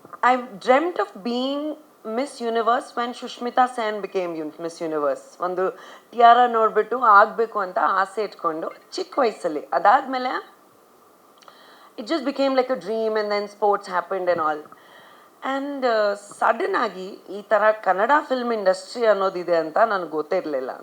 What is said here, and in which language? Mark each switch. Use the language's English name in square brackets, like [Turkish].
[English] I dreamt of being Miss Universe when Sushmita Sen became Miss Universe. [Kannada] ಒಂದು ಟಿಯಾರ ನೋಡಿಬಿಟ್ಟು ಆಗಬೇಕು ಅಂತ ಆಸೆ ಇಟ್ಕೊಂಡು ಚಿಕ್ಕ ವಯಸ್ಸಲ್ಲಿ. [English] ಅದಾದಮೇಲೆ it just became like a dream and then sports happened and all. [Kannada] And sudden ಆಗಿ ಈ ಥರ ಕನ್ನಡ ಫಿಲ್ಮ್ ಇಂಡಸ್ಟ್ರಿ ಅನ್ನೋದಿದೆ ಅಂತ ನನಗೆ ಗೊತ್ತೇ ಇರಲಿಲ್ಲ.